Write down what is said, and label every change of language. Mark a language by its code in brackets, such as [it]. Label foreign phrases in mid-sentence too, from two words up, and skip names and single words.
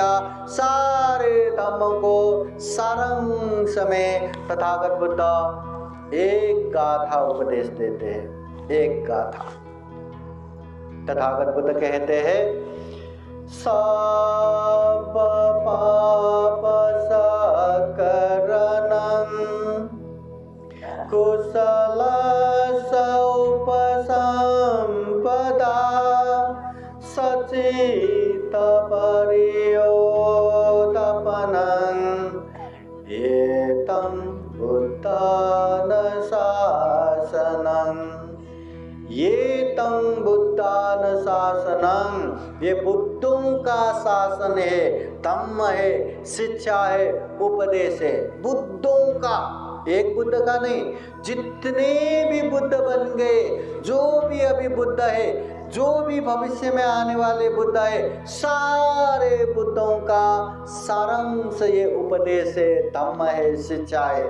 [hi] सारे धम्म को सारांश में तथागत बुद्ध एक गाथा उपदेश देते हैं। एक गाथा तथागत बुद्ध कहते हैं, [pi] सब पाप सकरणं कुशल उपसंपदा सचित परियोदपनं एतं बुद्धानुशासनं। [hi] ये [pi] तंग बुद्धानुशासनं, [hi] ये बुद्धों का शासन है, धम्म है, शिक्षा है, उपदेश है, बुद्धों का, एक बुद्ध का नहीं। जितने भी बुद्ध बन गए, जो भी अभी बुद्ध है, जो भी भविष्य में आने वाले बुद्ध है, सारे बुद्धों का सारांश ये उपदेश है, धम्म है, शिक्षा है।